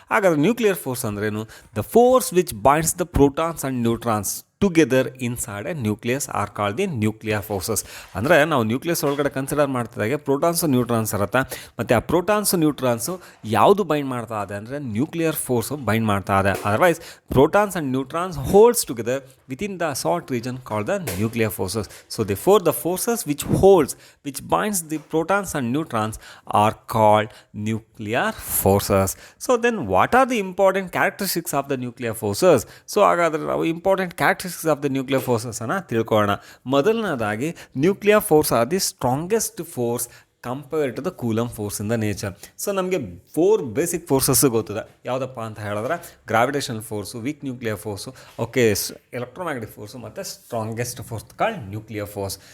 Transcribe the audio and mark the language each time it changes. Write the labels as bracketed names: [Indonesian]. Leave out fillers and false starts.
[Kannada] ಹಾಗಾದರೆ nuclear force ಅಂದ್ರೇನು? [English] The force which binds the protons and neutrons together inside a nucleus are called the nuclear forces. [Kannada] ಅಂದರೆ ನಾವು nucleus ಒಳಗಡೆ consider ಮಾಡ್ತಿದ್ದಾಗೆ protons neutrons ಇರುತ್ತೆ. ಮತ್ತು ಆ ಪ್ರೋಟಾನ್ಸು ನ್ಯೂಟ್ರಾನ್ಸು ಯಾವುದು ಬೈಂಡ್ ಮಾಡ್ತಾ ಇದೆ ಅಂದರೆ ನ್ಯೂಕ್ಲಿಯರ್ ಫೋರ್ಸು ಬೈಂಡ್ ಮಾಡ್ತಾ ಇದೆ. [English] Otherwise protons and neutrons holds together within the short region called the nuclear forces. So therefore the forces which binds the protons and neutrons are called nuclear forces. So then what are the important characteristics of the nuclear forces? [Kannada] So ಹಾಗಾದರೆ ನಾವು important characteristics of the nuclear ಫೋರ್ಸಸನ್ನು ತಿಳ್ಕೊಳ್ಳೋಣ. [English] ಮೊದಲನೇದಾಗಿ nuclear force are the strongest force compared to the Coulomb force in the nature. [Kannada] So ನಮಗೆ 4 basic forces ಗೊತ್ತಿದೆ. ಯಾವುದಪ್ಪ ಅಂತ ಹೇಳಿದ್ರೆ gravitational force, weak nuclear force, okay, electromagnetic force ಮತ್ತು [English] Strongest force called nuclear force.